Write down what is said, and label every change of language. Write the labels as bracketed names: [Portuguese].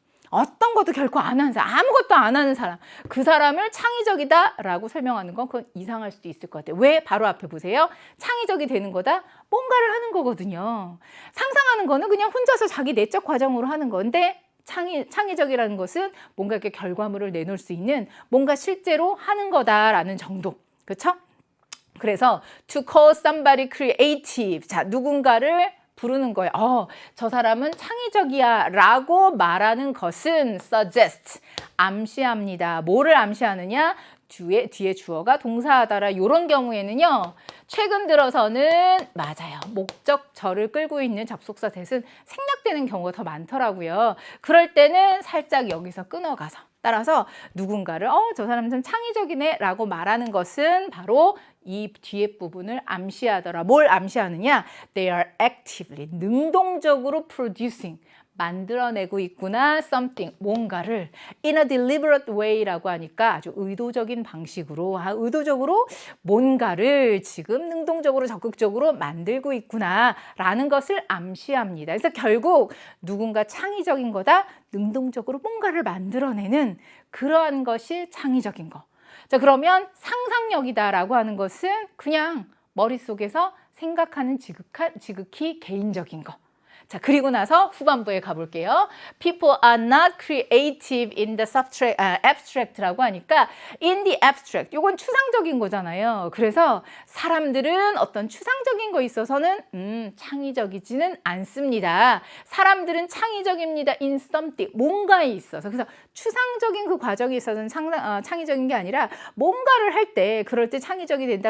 [Korean] 어떤 것도 결코 안 하는 사람, 아무것도 안 하는 사람, 그 사람을 창의적이다 라고 설명하는 건 그건 이상할 수도 있을 것 같아요. 왜? 바로 앞에 보세요. 창의적이 되는 거다? 뭔가를 하는 거거든요. 상상하는 거는 그냥 혼자서 자기 내적 과정으로 하는 건데 창의적이라는 것은 뭔가 이렇게 결과물을 내놓을 수 있는 뭔가 실제로 하는 거다라는 정도. 그렇죠? 그래서 [English] to call somebody creative. [Korean] 자, 누군가를 부르는 거예요. 저 사람은 창의적이야 라고 말하는 것은 suggest, 암시합니다. 뭐를 암시하느냐? 뒤에 주어가 동사하다라. 이런 경우에는요. 최근 들어서는 맞아요. 목적절을 끌고 있는 접속사 that은 생략되는 경우가 더 많더라고요. 그럴 때는 살짝 여기서 끊어가서 따라서 누군가를 저 사람 좀 창의적이네 라고 말하는 것은 바로 이 뒤에 부분을 암시하더라. 뭘 암시하느냐? [English] They are actively, [Korean] 능동적으로 [English] producing, [Korean] 만들어내고 있구나. something, 뭔가를 [English] in a deliberate way [Korean] 라고 하니까 아주 의도적인 방식으로, 의도적으로 뭔가를 지금 능동적으로 적극적으로 만들고 있구나 라는 것을 암시합니다. 그래서 결국 누군가 창의적인 거다, 능동적으로 뭔가를 만들어내는 그러한 것이 창의적인 거. 자, 그러면 상상력이다라고 하는 것은 그냥 머릿속에서 생각하는 지극히 개인적인 거. 자, 그리고 나서 후반부에 가볼게요. [English] People are not creative in the abstract [Korean] 라고 하니까 [English] in the abstract, [Korean] 이건 추상적인 거잖아요. 그래서 사람들은 어떤 추상적인 거 있어서는 창의적이지는 않습니다. 사람들은 창의적입니다. [English] in something, [Korean] 뭔가에 있어서. 그래서 추상적인 그 과정에 있어서는 창의적인 게 아니라 뭔가를 할 때, 그럴 때 창의적이 된다.